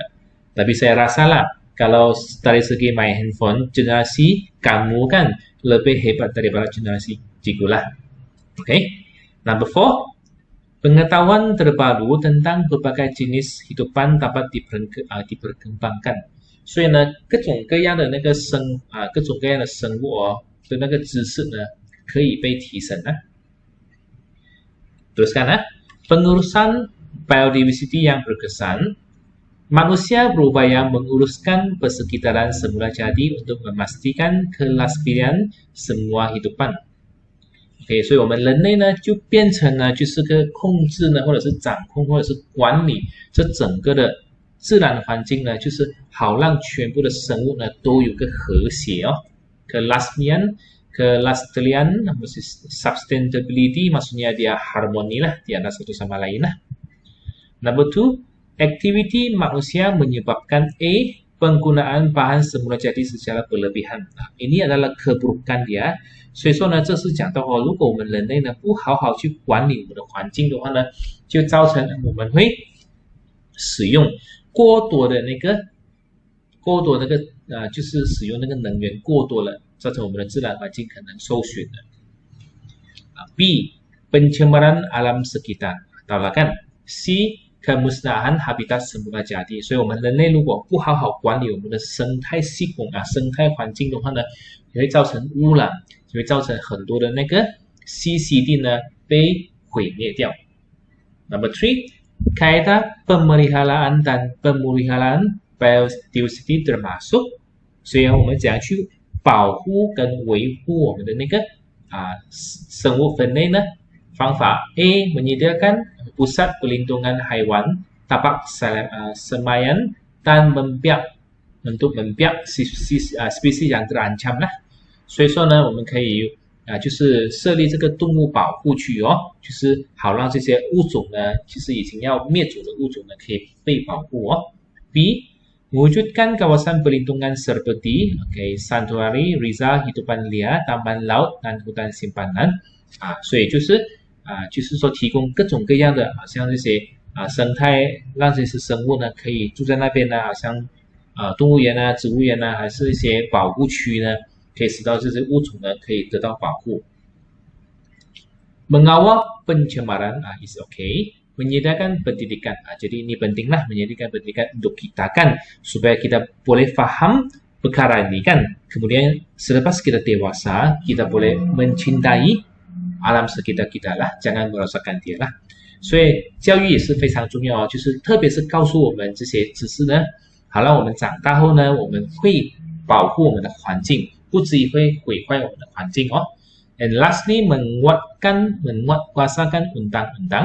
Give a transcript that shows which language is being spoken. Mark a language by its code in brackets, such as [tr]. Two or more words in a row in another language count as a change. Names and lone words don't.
[ms] Tapi saya rasa lah kalau dari segi main handphone, generasi kamu kan lebih hebat daripada generasi cikgu lah. Okay. Number 4, pengetahuan terbaru tentang berbagai jenis hidupan dapat diperkembangkan。 [zh] 所以呢，各种各样的生物的那个知识呢，可以被提升 [ms] Teruskan pengurusan biodiversity yang berkesan。Manusia berupaya menguruskan persekitaran semula jadi untuk memastikan kelestarian semua hidupan. [zh] OK，所以我们人类呢就变成了就是个控制呢，或者是掌控，或者是管理这整个的自然环境呢，就是好让全部的生物呢都有个和谐哦。 [ms] Kelestarian, sustainability maksudnya dia harmoni lah di antara satu sama lain lah. [en] Number two, [ms] aktiviti manusia menyebabkan penggunaan bahan semula jadi secara berlebihan. Ini adalah keburukan dia. [zh] 所以说呢，这是讲到如果我们人类呢不好好去管理我们的环境的话呢，就造成我们会使用过多的那个就是使用那个能源过多了，造成我们的自然环境可能受损的。B. [ms] Pencemaran alam sekitar. Tahu lah kan? C. Kemusnahan habitat semula jadi. [zh] 所以我们人类如果不好好管理我们的生态系统生态环境的话呢，也会造成污染，就会造成很多的那个栖息地呢被毁灭掉。 [en] Number three, [ms] kaidah pemeliharaan dan pemeliharaan biodiversity termasuk， [zh] 所以我们怎样去保护跟维护我们的那个生物分类呢？方法 A. [ms] Menyediakan pusat pelindungan haiwan tapak semayan dan untuk membiak spesies yang terancam lah。 [zh] 所以说呢，我们可以就是设立这个动物保护区哦，就是好让这些物种呢，其实已经要灭族的物种呢，可以被保护哦。B. [ms] Mewujudkan kawasan pelindungan seperti Santuari, Rizal, Hidupan Liar, Taman Laut dan Hutan Simpanan。 [zh] 所以就是说提供各种各样的像这些生态，让这些生物呢可以住在那边呢，好像动物园植物园还是一些保护区呢，可以使到这些物种呢可以得到保护。 [ms] Mengawal pencemaran [en] is okay. [ms] Menyediakan pendidikan. Jadi ini pentinglah menyediakan pendidikan untuk kita kan supaya kita boleh faham perkara ini kan. Kemudian selepas kita dewasa, kita boleh mencintai alam sekitar kita lah, jangan merosakkan dia lah。 [zh] 所以教育也是非常重要就是特别是告诉我们这些知识呢，好让我们长大后呢，我们会保护我们的环境，不至于会毁坏我们的环境哦。 [en] And lastly, [ms] menguatkan undang-undang。